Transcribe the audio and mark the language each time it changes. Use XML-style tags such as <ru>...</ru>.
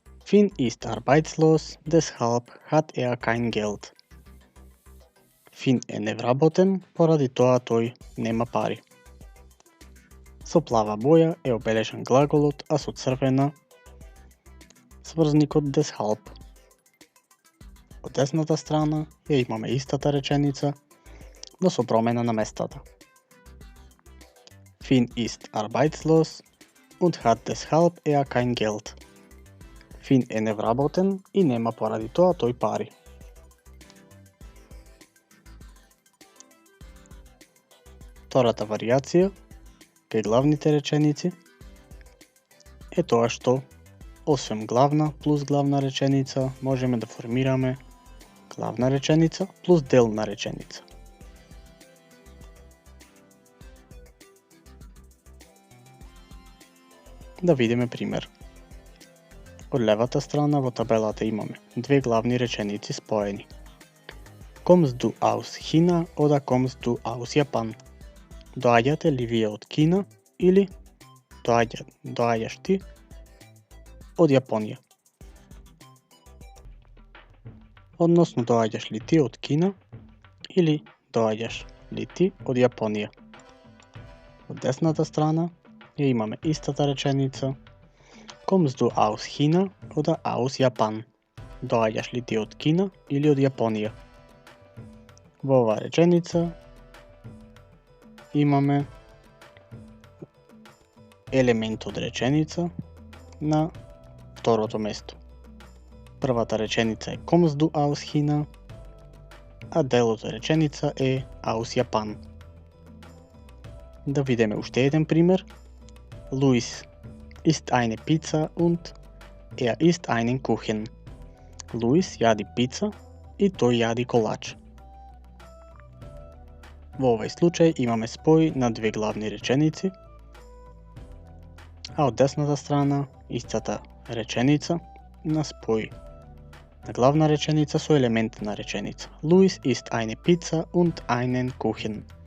<de>Finn ist arbeitslos, deshalb hat er kein Geld.</de> <mk>Фин е невработен, поради тоа тој нема пари. Со плава боја е обележан глаголот, а со црвена сврзникот deshalb. Од десната страна ја имаме истата реченица, но со промена на местата.</mk> <de>Finn ist arbeitslos und hat deshalb er kein Geld.</de> <mk>Фин е невработен и нема поради тоа тој пари. Втората варијација кај главните реченици е тоа што освен главна плюс главна реченица можеме да формираме главна реченица плюс дел на реченица. Да видиме пример. Од левата страна во табелата имаме две главни реченици споени.</mk> <de>Kommst du aus China oder kommst du aus Japan?</de> <mk>Доаѓате ли вие од Кина или доаѓаш ти од Јапонија? Односно, доаѓаш ли ти од Кина или доаѓаш ли ти од Јапонија? Од десната страна ја имаме истата реченица.</mk> <de>Kommst du aus China oder aus Japan?</de> <mk>Доаѓаш ли ти од Кина или од Јапонија? Во оваа реченица имаме елемент од реченица на второто место. Првата реченица е</mk> <de>Kommst du aus China,</de> <mk>а делот од реченица е</mk> <de>aus Japan.</de> <mk>Да видиме уште еден пример.</mk> <de>Luis isst eine Pizza und er isst einen Kuchen.</de> <mk>Луис јади пица и тој јади колач. Во овој случај имаме спој на две главни реченици, а од десната страна истата реченица на спој на главна реченица со елемент на реченица.</mk> <de>Luis isst eine Pizza und einen Kuchen.</de>